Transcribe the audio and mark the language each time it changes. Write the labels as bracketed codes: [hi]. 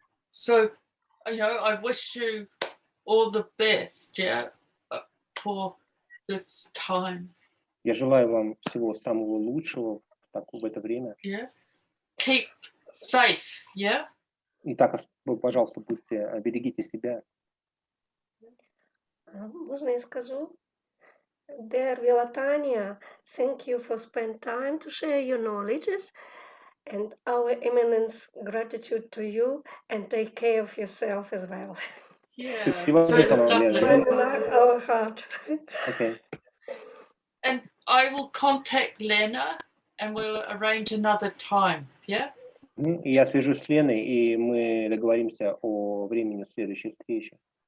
[en] So, I wish you all the best, yeah, for this time. [ru] Я желаю вам всего самого лучшего в это время. [en] Yeah. Keep safe, yeah. [ru] Итак, пожалуйста, берегите себя. Можно я скажу? [en] Dear Vilatania, thank you for spending time to share your knowledges, and our immense gratitude to you, and take care of yourself as well. Yeah. So lovely. Our heart. Okay. And I will contact Lena, and we'll arrange another time, yeah? [ru] Я свяжусь с Леной, и мы договоримся о времени следующей встречи.